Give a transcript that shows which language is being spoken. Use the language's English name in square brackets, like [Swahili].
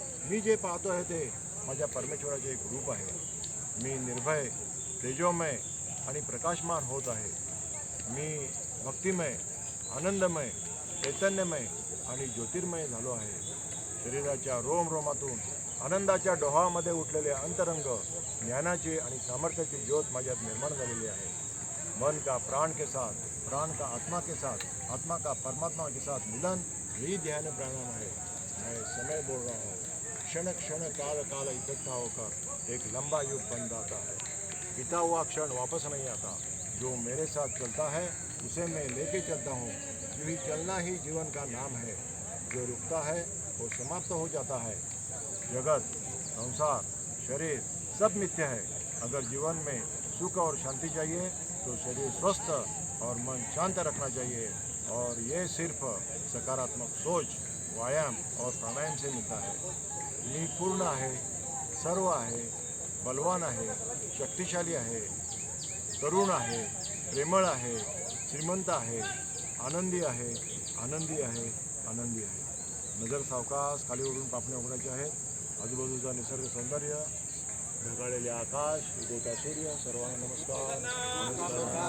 [Marathi] मी जे पाहतो आहे ते माझ्या परमेश्वराचे एक रूप आहे. मी निर्भय, तेजोमय आणि प्रकाशमान होत आहे. मी भक्तिमय, आनंदमय, चैतन्यमय आणि ज्योतिर्मय झालो आहे. शरीराच्या रोमरोमातून आनंदाच्या डोहामध्ये उठलेले अंतरंग, ज्ञानाची आणि सामर्थ्याची ज्योत माझ्यात निर्माण झालेली आहे. [Hindi] मन का प्राण के साथ, प्राण का आत्मा के साथ, आत्मा का परमात्मा के साथ मिलन, यही ध्यान प्राणायाम है. मैं समय बोल रहा हूँ. क्षण क्षण काल काल इकट्ठा होकर एक लंबा युग बन जाता है. बीता हुआ क्षण वापस नहीं आता. जो मेरे साथ चलता है उसे मैं लेके चलता हूँ. यही चलना ही जीवन का नाम है. जो रुकता है वो समाप्त हो जाता है. जगत, संसार, शरीर सब मिथ्या है. अगर जीवन में सुख और शांति चाहिए तो शरीर स्वस्थ और मन शांत रखना चाहिए. और ये सिर्फ सकारात्मक सोच, व्यायाम और प्राणायाम से मिलता है. [Marathi] मी पूर्ण आहे, सर्व आहे, बलवान आहे, शक्तिशाली आहे, तरुण आहे, प्रेमळ आहे, श्रीमंत आहे, आनंदी आहे, आनंदी आहे, आनंदी आहे. नजर सावकाश खाली ओढून पापण्या उघडायचे आहेत. आजूबाजूचा निसर्ग सौंदर्य, ढगाळलेले आकाश, उगवता सूर्य, सर्वांना नमस्कार.